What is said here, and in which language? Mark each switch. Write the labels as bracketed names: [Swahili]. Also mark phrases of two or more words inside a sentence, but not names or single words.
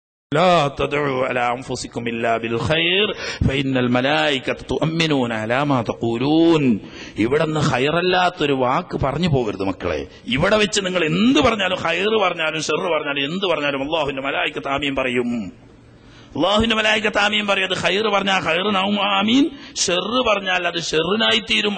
[Arabic] لا تدعوا على أنفسكم إلا بالخير فإن الملائكة تؤمنون على ما تقولون. [Malayalam] ഇവിടുന്ന് ഖൈറല്ലാത്തൊരു വാക്ക് പറഞ്ഞു പോകരുത് മക്കളെ. ഇവിടെ വെച്ച് നിങ്ങൾ എന്ത് പറഞ്ഞാലും, ഖൈർ പറഞ്ഞാലും ഷർറ് പറഞ്ഞാലും എന്ത് പറഞ്ഞാലും അല്ലാഹുവിന്റെ മലായികത്ത് ആമീൻ പറയും. അല്ലാഹുവിന്റെ മലായികത്ത് ആമീൻ പറയും. അത് ഖൈർ പറഞ്ഞാൽ ഖൈറിനാവും ആമീൻ, ഷർറ് പറഞ്ഞാൽ അത് ഷർറിനായി തീരും.